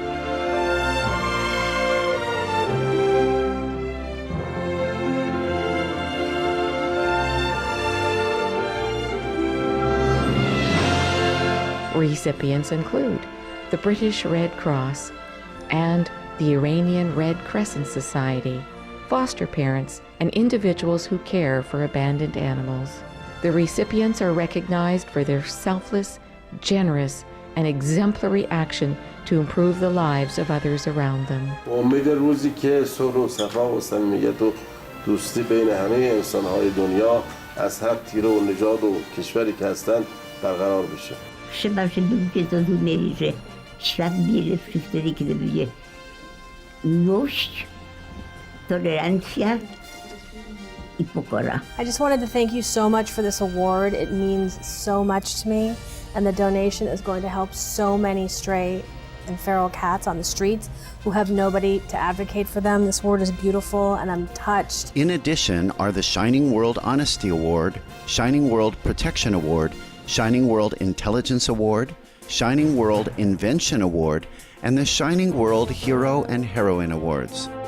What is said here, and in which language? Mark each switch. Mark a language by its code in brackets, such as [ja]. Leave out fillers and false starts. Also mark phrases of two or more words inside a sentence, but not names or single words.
[en] Recipients include the British Red Cross and the Iranian Red Crescent Society, foster parents, and individuals who care for abandoned animals. The recipients are recognized for their selfless, generous, and exemplary action to improve the lives of others around them. [fa] امید روزی که صلح و صفا و صمیمیت و دوستی بین همه انسان‌های دنیا از هر تیره و نژاد و کشوری که هستند برقرار بشه. [pl] Trzeba, żeby ludzie zrozumieli, że świat bierze wtedy, kiedy będzie miłość, tolerancja i pokora. [en] I just wanted to thank you so much for this award. It means so much to me, and the donation is going to help so many stray and feral cats on the streets who have nobody to advocate for them. This award is beautiful, and I'm touched. In addition are the Shining World Honesty Award, Shining World Protection Award, Shining World Intelligence Award, Shining World Invention Award, and the Shining World Hero and Heroine Awards.